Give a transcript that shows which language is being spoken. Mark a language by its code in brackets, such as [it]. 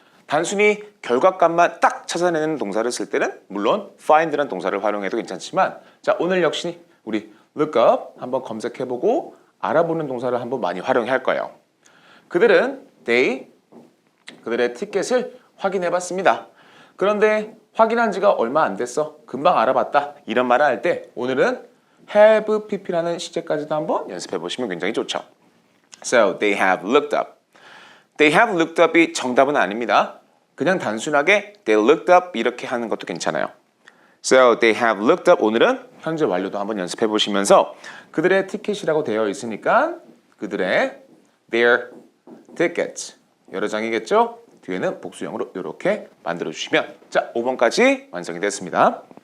[ko] 단순히 결과값만 딱 찾아내는 동사를 쓸 때는 물론 find라는 동사를 활용해도 괜찮지만 자, 오늘 역시 우리 look up 한번 검색해보고 알아보는 동사를 한번 많이 활용할 거예요. 그들은 그들의 티켓을 확인해봤습니다. 그런데 확인한 지가 얼마 안 됐어. 금방 알아봤다. 이런 말을 할 때 오늘은 have pp라는 시제까지도 한번 연습해 보시면 굉장히 좋죠. [en] So they have looked up. They have looked up이 [ko] 정답은 아닙니다. 그냥 단순하게 [en] they looked up [ko] 이렇게 하는 것도 괜찮아요. [en] So they have looked up. [ko] 오늘은 현재 완료도 한번 연습해 보시면서 그들의 티켓이라고 되어 있으니까 그들의 [en] their tickets [ko] 여러 장이겠죠? 뒤에는 복수형으로 이렇게 만들어 주시면 자 5번까지 완성이 됐습니다.